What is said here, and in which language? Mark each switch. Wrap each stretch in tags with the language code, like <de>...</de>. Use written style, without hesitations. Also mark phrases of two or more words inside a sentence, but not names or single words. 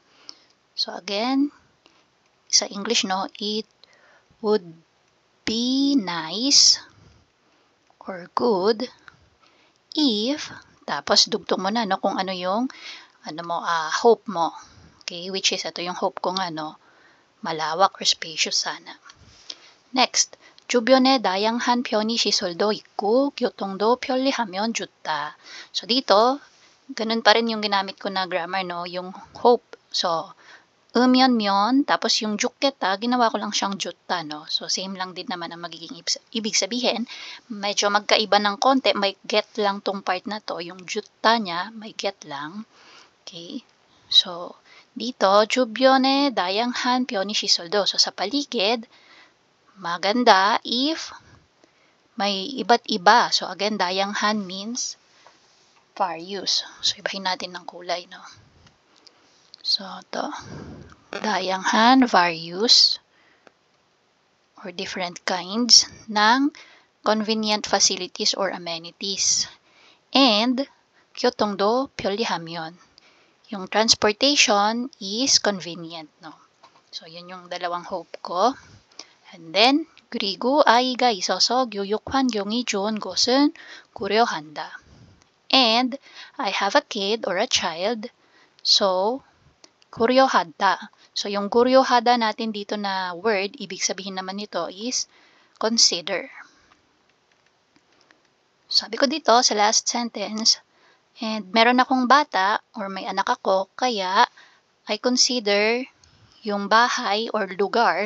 <en>So, again, sa English, no, it would be nice or good if,</en> <tl>tapos dugtong mo na, no, kung ano yung, hope mo.</tl> <en>Okay, which is,</en> <tl>ito yung hope ko nga, no, malawak</tl> <en>or spacious</en> <tl>sana.</tl> <en>Next,</en> <ko>주변에 다양한 편의시설도 있고 교통도 편리하면 좋다.</ko> <tl>So, dito, ganun pa rin yung ginamit ko na grammar, no, yung hope. So, 면, tapos yung 좋겠다, ginawa ko lang siyang 좋다, no? So, same lang din naman ang magiging ibig sabihin. Medyo magkaiba ng konti, may get lang tong part na to. Yung 좋다 niya, may get lang. Okay? So, dito,</tl> <ko>주변에 다양한 편의시설도.</ko> <tl>So, sa paligid, maganda if may iba't iba.</tl> <en>So, again, 다양한 means various. So,</en> <tl>ibahin natin ng kulay, no? So, ito.</tl> <en>다양한 various or different kinds ng convenient facilities or amenities. And,</en> <ko>교통도 편리하면.</ko> <en>Yung transportation is convenient, no?</en> <tl>So, yun yung dalawang hope ko.</tl> <en>And then,</en> <ko>그리고 아이가 있어서 교육 환경이 좋은 곳은 고려한다.</ko> <en>And, I have a kid or a child, so,</en> <ko>고려하다.</ko> <tl>So, yung 고려하다 natin dito na word, ibig sabihin naman nito</tl> <en>is consider.</en> <tl>Sabi ko dito sa last sentence, and meron akong bata or may anak ako, kaya</tl> <en>I consider</en> <tl>yung bahay or lugar.</tl>